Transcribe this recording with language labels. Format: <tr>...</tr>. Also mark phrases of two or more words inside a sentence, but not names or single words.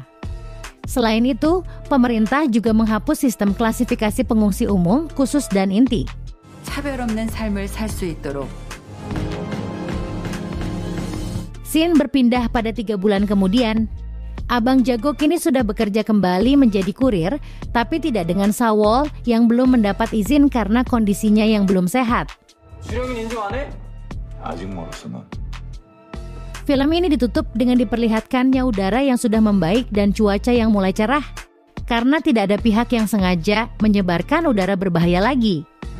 <id>Selain itu, pemerintah juga menghapus sistem klasifikasi pengungsi umum, khusus dan inti.</id> <ko>차별 없는 삶을 살 수 있도록.</ko> <id>Scene berpindah pada 3 bulan kemudian. Abang Jago kini sudah bekerja kembali menjadi kurir, tapi tidak dengan Sawol yang belum mendapat izin karena kondisinya yang belum sehat.</id> <ko>주령인 인정 안 해? 아직 멀었어 넌.</ko> <id>Film ini ditutup dengan diperlihatkannya udara yang sudah membaik dan cuaca yang mulai cerah, karena tidak ada pihak yang sengaja menyebarkan udara berbahaya lagi.</id>